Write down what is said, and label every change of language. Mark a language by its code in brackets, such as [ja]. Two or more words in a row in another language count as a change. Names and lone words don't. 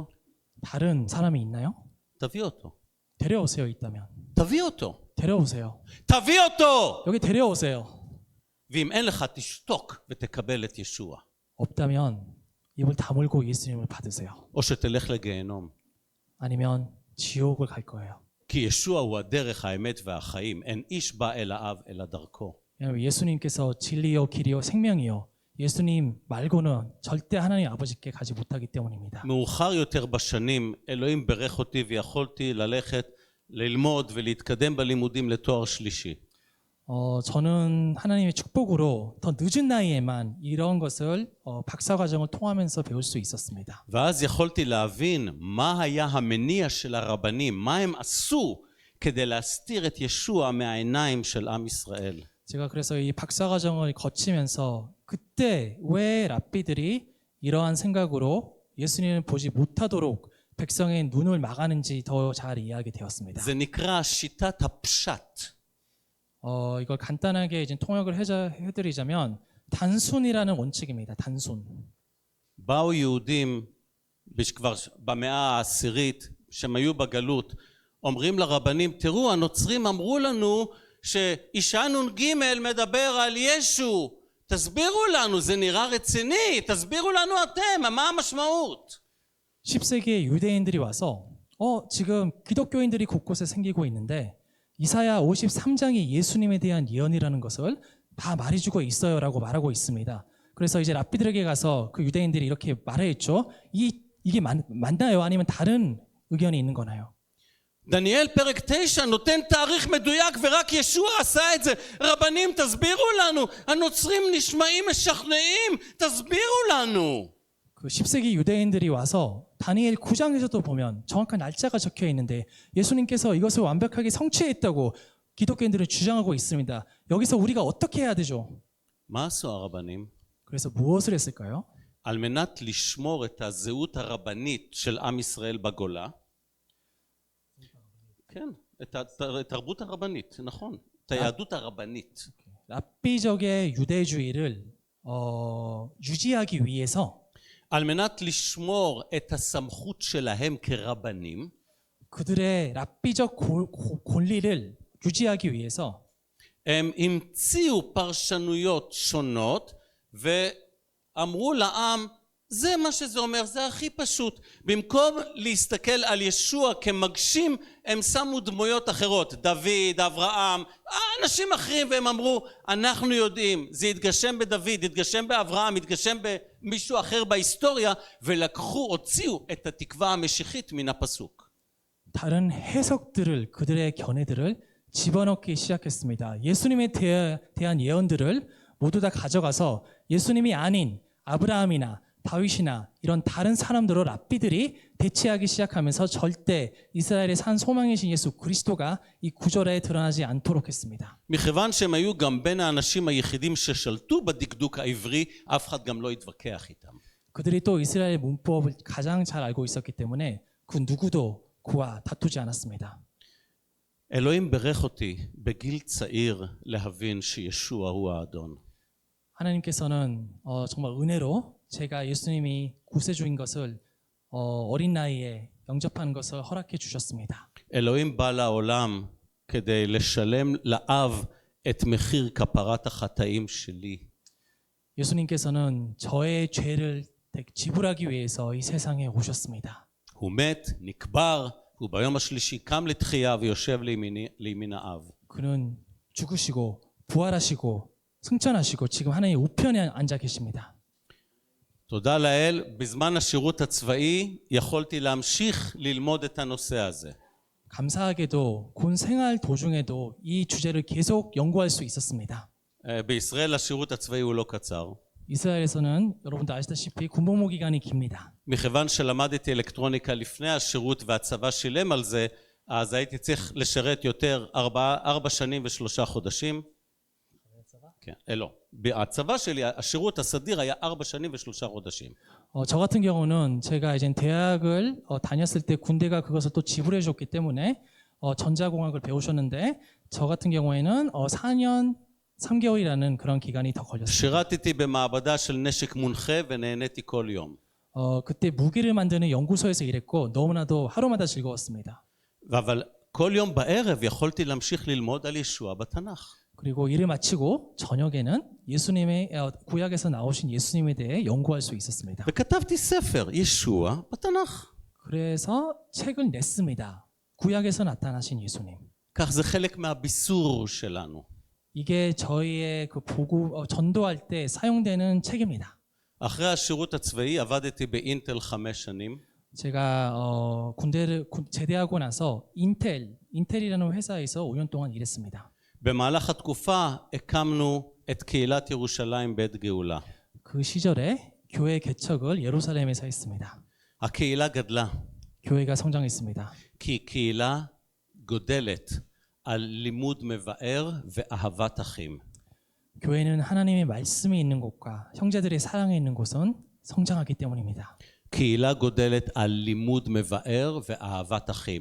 [ko] 다른 사람이 있나요? [he] תביא אותו. [ko] 데려오세요, 있다면. [he] תביא אותו. [ko] 데려오세요. [he] תביא אותו! [ko] 여기 데려오세요. [he] ואם אין לך, תשתוק ותקבל את ישוע. [ko] 없다면 입을 다물고 예수님을 받으세요. [he] או שתלך לגיהנום. [ko] 아니면 지옥을 갈 거예요. [he] כי ישוע הוא הדרך, האמת והחיים. אין איש בא אל האב אלא דרכו. [ko] 왜냐하면 예수님께서 진리요 길이요 생명이요. 예수님 말고는 절대 하나님 아버지께 가지 못하기 때문입니다. [he] מאוחר יותר בשנים, אלוהים ברך אותי ויכולתי ללכת ללמוד ולהתקדם בלימודים לתואר שלישי. [ko] 저는 하나님의 축복으로 더 늦은 나이에만 이런 것을 박사과정을 통하면서 배울 수 있었습니다. [he] ואז יכולתי להבין מה היה המניע של הרבנים, מה הם עשו כדי להסתיר את ישוע מהעיניים של עם ישראל. [ko] 제가 그래서 이 박사과정을 거치면서 그때 왜 랍비들이 이러한 생각으로 예수님을 보지 못하도록 백성의 눈을 막았는지 더 잘 이해하게 되었습니다. [he] זה נקרא שיטת הפשט. [ko] 이걸 간단하게 이제 통역을 해드리자면 단순이라는 원칙입니다. 단순. [he] באו יהודים כבר במאה העשירית שהם היו בגלות, אומרים לרבנים, תראו, הנוצרים אמרו לנו שאישה נ"ג מדבר על ישו, תסבירו לנו, זה נראה רציני, תסבירו לנו אתם, מה המשמעות? [ko] 10세기에 유대인들이 와서 지금 기독교인들이 곳곳에 생기고 있는데 이사야 53장이 예수님에 대한 예언이라는 것을 다 말해주고 있어요라고 말하고 있습니다. 그래서 이제 랍비들에게 가서 그 유대인들이 이렇게 말했죠. 이게 맞나요? 아니면 다른 의견이 있는 거나요? [he] דניאל פרק 9 נותן תאריך מדויק ורק ישוע עשה את זה. רבנים, תסבירו לנו, הנוצרים נשמעים משכנעים, תסבירו לנו. [ko] 그 10세기 유대인들이 와서 다니엘 9장에서도 보면 정확한 날짜가 적혀 있는데 예수님께서 이것을 완벽하게 성취했다고 기독교인들은 주장하고 있습니다. 여기서 우리가 어떻게 해야 되죠? [he] מה עשו הרבנים? [ko] 그래서 무엇을 했을까요? [he] על מנת לשמור את הזהות הרבנית של עם ישראל בגולה, כן, את התרבות הרבנית, נכון, את היהדות הרבנית. [ko] 랍비적의 유대주의를 유지하기 위해서 [he] על מנת לשמור את הסמכות שלהם כרבנים, [ko] 그들의 랍비적 권리를 유지하기 위해서 [he] הם המציאו פרשנויות שונות ואמרו לעם, זה מה שזה אומר, זה הכי פשוט. במקום להסתכל על ישוע כמגשים, הם שמו דמויות אחרות, דוד, אברהם, אנשים אחרים, והם אמרו, אנחנו יודעים, זה יתגשם בדוד, יתגשם באברהם, יתגשם במישהו אחר בהיסטוריה, ולקחו, הוציאו את התקווה המשיחית מן הפסוק. [ko] 다른 해석들을 그들의 견해들을 집어넣기 시작했습니다. 예수님에 대한 예언들을 모두 다 가져가서 예수님이 아닌 아브라함이나 다윗이나 이런 다른 사람들로 랍비들이 대체하기 시작하면서 절대 이스라엘의 산 소망이신 예수 그리스도가 이 구절에 드러나지 않도록 했습니다. [he] מכיוון שהם היו גם בין האנשים היחידים ששלטו בדקדוק העברי, אף אחד גם לא התווכח איתם. [ko] 그들이 또 이스라엘 문법을 가장 잘 알고 있었기 때문에 그 누구도 그와 다투지 않았습니다. [he] אלוהים ברך אותי בגיל צעיר להבין שישוע הוא האדון. [ko] 하나님께서는 정말 은혜로 제가 예수님이 구세주인 것을 어린 나이에 영접하는 것을 허락해 주셨습니다. [he] אלוהים בא לעולם כדי לשלם לאב את מחיר כפרת החטאים שלי. [ko] 예수님께서는 저의 죄를 지불하기 위해서 이 세상에 오셨습니다. [he] הוא מת, נקבר, וביום השלישי קם לתחייה ויושב לימין האב. [ko] 그는 죽으시고 부활하시고 승천하시고 지금 하나님의 우편에 앉아 계십니다. [he] תודה לאל, בזמן השירות הצבאי יכולתי להמשיך ללמוד את הנושא הזה. [ko] 감사하게도 군 생활 도중에도 이 주제를 계속 연구할 수 있었습니다. [he] בישראל השירות הצבאי הוא לא קצר. [ko] 이스라엘에서는 여러분도 아시다시피 군복무 기간이 깁니다. [he] מכיוון שלמדתי אלקטרוניקה לפני השירות והצבא שילם על זה, אז הייתי צריך לשרת יותר 4 שנים ו3 חודשים. כן, לא. הצבא שלי, השירות הסדיר היה 4 שנים ו3 חודשים. [ko] 저 같은 경우는 제가 이제 대학을 다녔을 때 군대가 그것을 또 지불해 줬기 때문에 전자공학을 배우셨는데 저 같은 경우에는 4년 3개월이라는 그런 기간이 더 걸렸습니다. [he] שירתתי במעבדה של נשק מונחה ונהניתי כל יום. [ko] 그때 무기를 만드는 연구소에서 일했고 너무나도 하루마다 즐거웠습니다. [he] אבל כל יום בערב יכולתי להמשיך ללמוד על ישוע בתנ"ך. [ko] 그리고 일을 마치고 저녁에는 예수님의 구약에서 나오신 예수님에 대해 연구할 수 있었습니다. [he] וכתבתי ספר, ישוע בתנ"ך. [ko] 그래서 책을 냈습니다. 구약에서 나타나신 예수님. [he] כך זה חלק מהביסור שלנו. [ko] 이게 저희의 그 전도할 때 사용되는 책입니다. [he] אחרי השירות הצבאי עבדתי באינטל 5 שנים. [ko] 제가 군대를 제대하고 나서 인텔이라는 회사에서 5년 동안 일했습니다. [he] במהלך התקופה הקמנו את קהילת ירושלים בית גאולה. [ko] 그 시절에 교회 개척을 예루살렘에서 했습니다. [he] הקהילה גדלה. [ko] 교회가 성장했습니다. [he] כי קהילה גודלת על לימוד מבאר ואהבת אחים. [ko] 교회는 하나님의 말씀이 있는 곳과 형제들의 사랑이 있는 곳은 성장하기 때문입니다. [he] קהילה גודלת על לימוד מבאר ואהבת אחים.